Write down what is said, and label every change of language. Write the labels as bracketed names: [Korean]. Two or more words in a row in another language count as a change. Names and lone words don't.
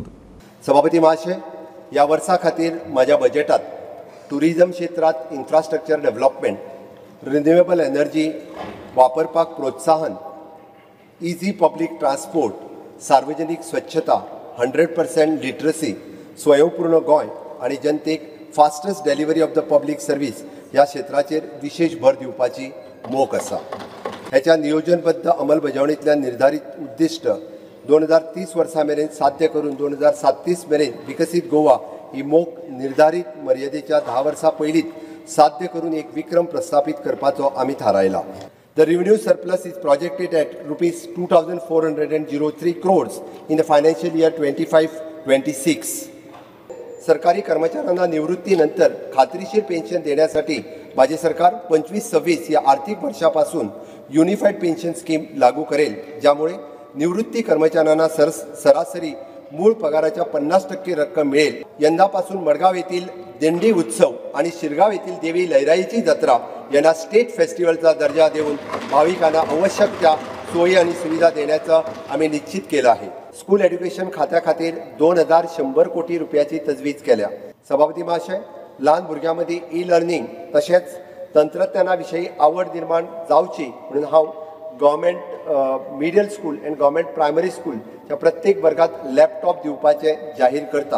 [Konkani] सभापती महाशय, या वर्सा खातीर माझ्या बजेटात टुरिझम क्षेत्रात [English] infrastructure development, renewable energy [Konkani] वापरपाक प्रोत्साहन, [English] easy public transport, [Konkani] सार्वजनिक स्वच्छता, 100% लिटरसी, स्वयंपूर्ण गोंय आणि जनतेक [English] fastest delivery of the public service [Konkani] ह्या क्षेत्राचेर विशेष भर दिवपाची मोख आसा. ह्याच्या नियोजनबद्ध अंमलबजावणींतल्यान निर्धारित उद्दिष्ट 2030 वर्सा मेरेन साध्य करून 2037 मेरेन विकसित गोवा ही मोख निर्धारित मर्यादेच्या 10 वर्सां पयलींच साध्य करून एक विक्रम प्रस्थापित करपाचो आमी थारायला. [English] The revenue surplus is projected at ₹2,403 crores in the financial year 25-26. [Marathi] सरकारी कर्मचाऱ्यांना निवृत्तीनंतर खात्रीशीर पेन्शन देण्यासाठी माझे सरकार 25-26 या आर्थिक वर्षापासून [English] unified pension scheme [Marathi] लागू करेल, ज्यामुळे निवृत्ती कर्मचाऱ्यांना सरासरी मूळ पगाराच्या 50% रक्कम मिळेल. यंदापासून मडगाव येथील दिंडी उत्सव आणि शिरगाव येथील देवी लयराईची जत्रा यांना स्टेट फेस्टिवलचा दर्जा देऊन भाविकांना आवश्यक त्या सोयी आणि सुविधा देण्याचं आम्ही निश्चित केलं आहे. [English] school education [Konkani] खात्या खातीर 2100 कोटी रुपयाची तजवीज केल्या. सभापती महाशय, लहान भुरग्यांमध्ये ई-लर्निंग तसेच तंत्रज्ञानाविषयी आवड निर्माण जावची म्हणून हांव [English] government middle school and government primary school [Konkani] ह्या प्रत्येक वर्गात लॅपटॉप दिवपाचे जाहीर करता.